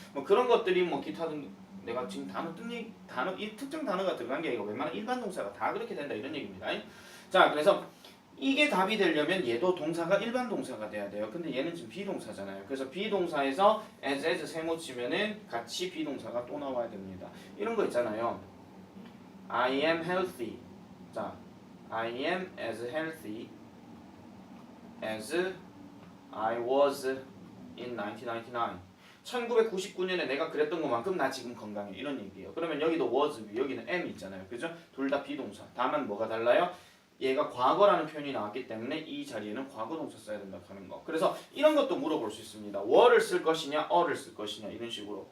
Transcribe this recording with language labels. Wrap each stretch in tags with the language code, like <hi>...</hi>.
<ko>뭐 그런 것들이 뭐 기타 등 내가 지금 단어 이 특정 단어가 들어간 게 아니고 웬만한 일반 동사가 다 그렇게 된다 이런 얘기입니다. 자, 그래서 이게 답이 되려면 얘도 동사가 일반 동사가 돼야 돼요. 근데 얘는 지금 비동사잖아요. 그래서 비동사에서 as 세모 치면은 같이 비동사가 또 나와야 됩니다.</ko> <en>이런 거 있잖아요. I am healthy. 자, I am as healthy as I was in 1999.</en> <ko>1999년에 내가 그랬던 것만큼 나 지금 건강해. 이런 얘기예요. 그러면 여기도 was, 여기는 am 있잖아요. 그죠? 둘 다 비동사. 다만 뭐가 달라요? 얘가 과거라는 표현이 나왔기 때문에 이 자리에는 과거 동사 써야 된다 하는 거. 그래서 이런 것도 물어볼 수 있습니다. were를 쓸 것이냐, are를 쓸 것이냐 이런 식으로.</ko>